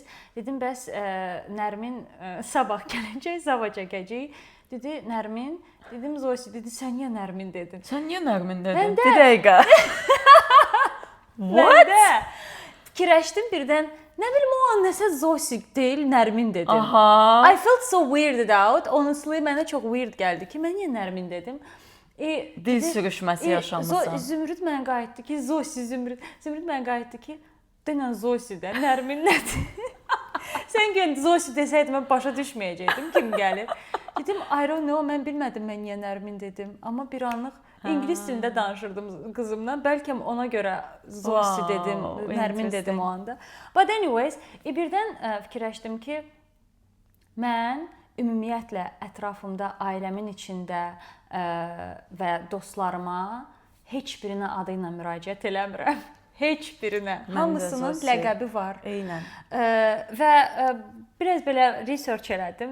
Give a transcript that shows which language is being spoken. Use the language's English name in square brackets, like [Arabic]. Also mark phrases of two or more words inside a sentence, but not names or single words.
[Azerbaijani] Dedim, bəs Nərmin sabah gələcək, Zava çəkəcək. Dedi, Nərmin. Dedim, Zosi, dedi, sən niyə Nərmin dedin? Sən niyə Nərmin dedin? Bir dəqiqə. What? Fikirləşdim birdən. Nə bilim, o an nəsə Zosi deyil, Nərmin dedim. Aha. [English] I felt so weirded out. Honestly, [Azerbaijani] mənə çox weird gəldi ki, mən niyə Nərmin dedim? Dil sürüşməsi yaşamısan. Zümrüd mənə qayıtdı ki, Zosi, Zümrüd mənə qayıtdı ki, denən Zosi də, Nərmin nədir? Sən gəl Zosi desəydin, mən başa düşməyəcəkdim kim gəlir. Dedim, [English] I don't know, [Azerbaijani] mən bilmədim mən niyə Nərmin dedim. Amma bir anlıq ingilis dilində danışırdım qızımla. Bəlkə ona görə Zosi dedim, Nərmin dedim o anda. [English] But anyways, [Azerbaijani] birdən fikirləşdim ki, mən ümumiyyətlə ətrafımda, ailəmin içində və dostlarıma heç birinə adı ilə müraciət eləmirəm. Heç birinə. Hamısının ləqəbi var. Eynən. Və biraz belə research elədim.